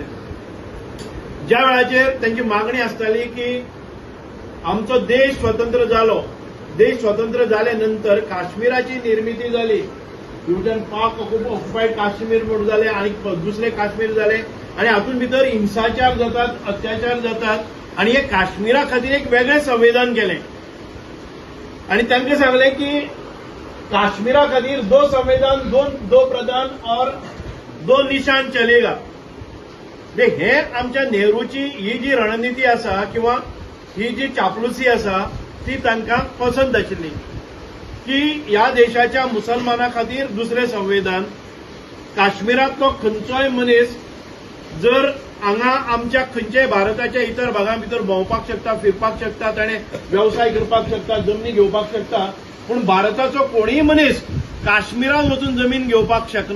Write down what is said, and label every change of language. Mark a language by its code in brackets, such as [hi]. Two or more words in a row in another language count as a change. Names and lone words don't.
[kok] ज्या वेळाचेर त्यांची मागणी आसताली की आमचो देश स्वतंत्र जालो, देश स्वतंत्र जाले नंतर काश्मीराची निर्मिती जाली, ब्रिटन पाक ऑक्युपायड काश्मीर म्हणून जाले आणि दुसरे काश्मीर जाले आणि हातून भितर हिंसाचार जातात, अत्याचार जातात आणि हे काश्मीरा खातीर एक वेगळें संविधान केलें आणि तांकां सांगलें की काश्मीरा खातीर [hi] दो संविधान, दो प्रधान और दो निशान चलेगा. [kok] हे आमच्या नेहरूची ही जी रणनीती आसा किंवा ही जी चापलुसी आसा ती तांकां पसंत आशिल्ली की ह्या देशाच्या मुसलमाना खातीर दुसरें संविधान, काश्मीरांतलो खंयचोय मनीस जर हांगा आमच्या खंयच्याय भारताच्या इतर भागां भितर भोंवपाक शकता, फिरपाक शकता, ताणें वेवसाय करपाक शकता, जमनी घेवपाक शकता, पूण भारताचो कोणीय मनीस काश्मीरांत वचून जमीन घेवपाक शकना.